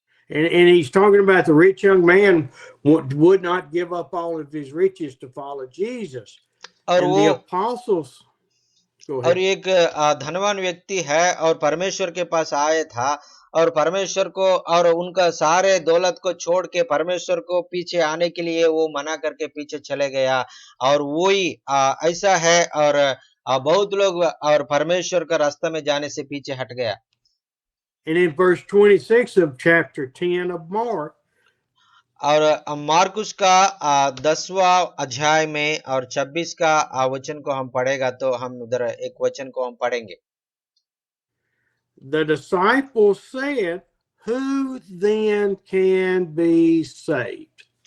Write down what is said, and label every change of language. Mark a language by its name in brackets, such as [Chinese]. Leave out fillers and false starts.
[English] And he's talking about the rich young man would not give up all of his riches to follow Jesus. [Hindi] और [English] And the apostles. Go ahead. [Hindi] और एक धनवान व्यक्ति है और परमेश्वर के पास आया था और परमेश्वर को और उनका सारे दौलत को छोड़ के परमेश्वर को पीछे आने के लिए वो मना करके पीछे चले गया। और वही ऐसा है और बहुत लोग और परमेश्वर का रास्ता में जाने से पीछे हट गया। [English] And in verse 26 of chapter 10 of Mark, [Hindi] और मार्कुस का 10वां अध्याय में और 26 का वचन को हम पढ़ेगा तो हम उधर एक वचन को हम पढ़ेंगे। [English] the disciples said, "Who then can be saved?"